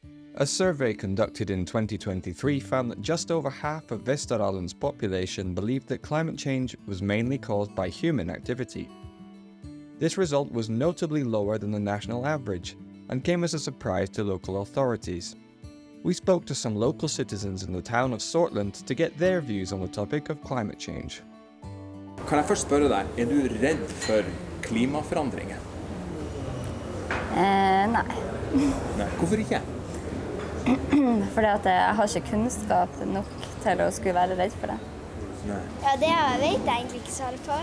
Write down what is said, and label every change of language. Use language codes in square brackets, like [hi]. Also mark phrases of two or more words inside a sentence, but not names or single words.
[en] A survey conducted in 2023 found that just over half of Vesterålen's population believed that climate change was mainly caused by human activity. This result was notably lower than the national average and came as a surprise to local authorities. We spoke to some local citizens in the town of Sortland to get their views on the topic of climate change. [no] Kan jeg først spørre deg, er du redd for klimaforandringer? Nei. Nei, hvorfor ikke? Fordi at jeg har ikke kunnskap nok til å skulle være redd for det. Nei. Ja, det vet jeg egentlig ikke så alt for.